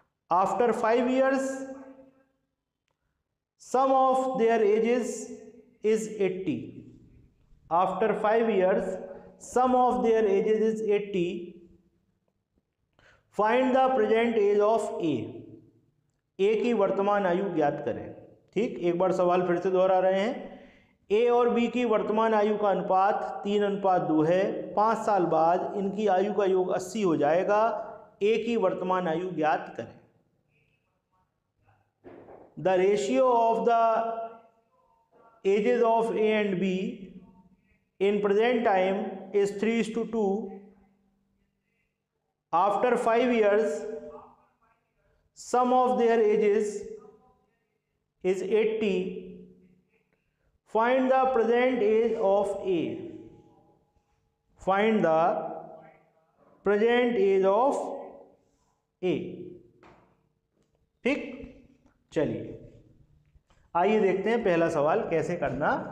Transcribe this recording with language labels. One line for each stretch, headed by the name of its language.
English: After 5 years sum of their ages is 80, after 5 years sum of their ages is 80, find the present age of A, A की वर्तमान आयु ज्ञात करें, ठीक।
Hindi: एक बार सवाल फिर से दोहरा रहे हैं, ए और बी की वर्तमान आयु का अनुपात 3:2 है, 5 साल बाद इनकी आयु का योग 80 हो जाएगा, ए की वर्तमान आयु ज्ञात करें।
English: The ratio of the ages of A and B in present time is 3:2, आफ्टर 5 years sum of their ages is 80, find the present age of A, find the present age of A, ठीक।
Hindi: चलिए आइए देखते हैं पहला सवाल कैसे करना।